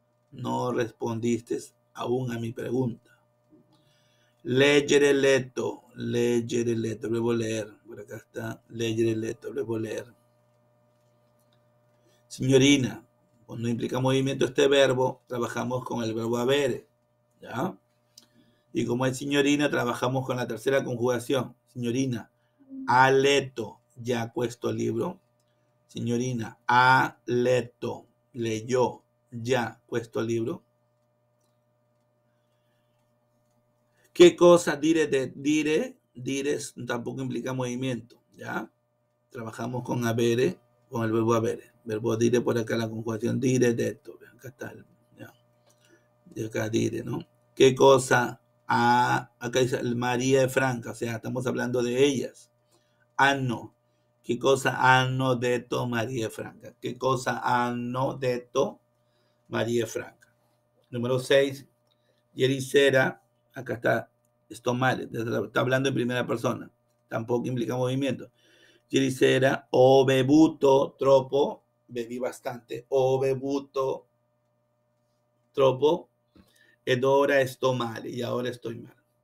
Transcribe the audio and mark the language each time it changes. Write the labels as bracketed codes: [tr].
[es] No respondiste aún a mi pregunta. [it] Leggere letto, [es] luego leer, por acá está, leggere letto, luego leer. Signorina, cuando implica movimiento este verbo, trabajamos con el verbo avere, ¿ya? Y como es signorina, trabajamos con la tercera conjugación. [it] Signorina, ha letto ya questo libro. Signorina, ha letto, [es] leyó [it] ya questo libro. [es] ¿Qué cosa? Dire tampoco implica movimiento, ¿ya? Trabajamos con avere, con el verbo avere. Verbo dire por acá la conjugación dire, detto. Acá está, ¿ya? De acá dire, ¿no? ¿Qué cosa? Acá dice María de Franca, o sea, estamos hablando de ellas. Hanno. ¿Qué cosa [it] hanno detto [es] María de Franca? ¿Qué cosa hanno detto María de Franca? Número 6. [it] Ieri sera, [es] acá está, esto mal, está hablando en primera persona, tampoco implica movimiento. [it] Ieri sera ho bevuto troppo, [es] bebí bastante, [it] ho bevuto troppo ed ora sto male, [es] y ahora estoy mal.